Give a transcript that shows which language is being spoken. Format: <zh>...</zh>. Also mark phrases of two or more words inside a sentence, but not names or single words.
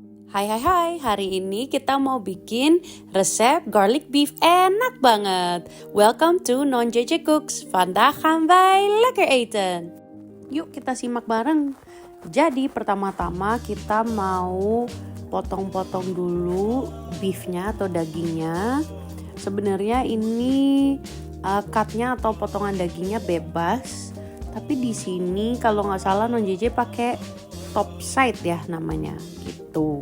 <id>Hai, hari ini kita mau bikin resep</id> <en>garlic beef</en> <id>enak banget.</id> <en>Welcome to Non JJ Cooks.</en> <nl>Vandaag gaan wij lekker eten.</nl> <id>Yuk kita simak bareng. Jadi pertama-tama kita mau potong-potong dulu beefnya atau dagingnya. Sebenarnya ini cutnya atau potongan dagingnya bebas. Tapi di sini kalau nggak salah Non JJ pakai</id> <en>top side</en> <id>ya namanya gitu.</id>